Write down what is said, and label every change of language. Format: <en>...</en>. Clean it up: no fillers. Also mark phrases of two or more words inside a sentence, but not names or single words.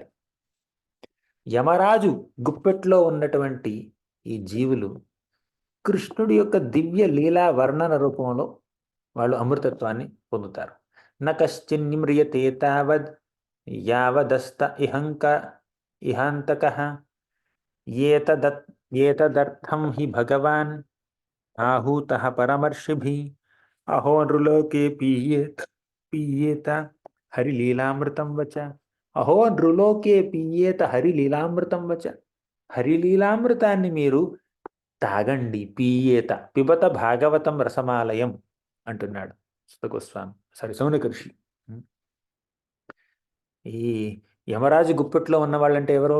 <te>యమరాజు గుప్పెట్లో ఉన్నటువంటి ఈ జీవులు కృష్ణుడి యొక్క దివ్య లీలా వర్ణన రూపంలో వాళ్ళు అమృతత్వాన్ని పొందుతారు.</te> <sa>నకశ్చిన్నిమ్రియతే తావద్ యావదస్త ఇహాంతకః ఏతదర్థం హి భగవాన్ आहूतः परमर्षिभिः अहो नृलोके पीयेत हरिलीलामृतं वच अहो नृलोके पीयेत హరిలీలామృతం వచ.</sa> <te>హరిలీలామృతాన్ని మీరు తాగండి, పీయేత పిబత భాగవతం రసమాలయం అంటున్నాడు సుతగోస్వామి, సౌనక ఋషి. ఈ యమరాజు గుప్పెట్లో ఉన్న వాళ్ళంటే ఎవరు?</te>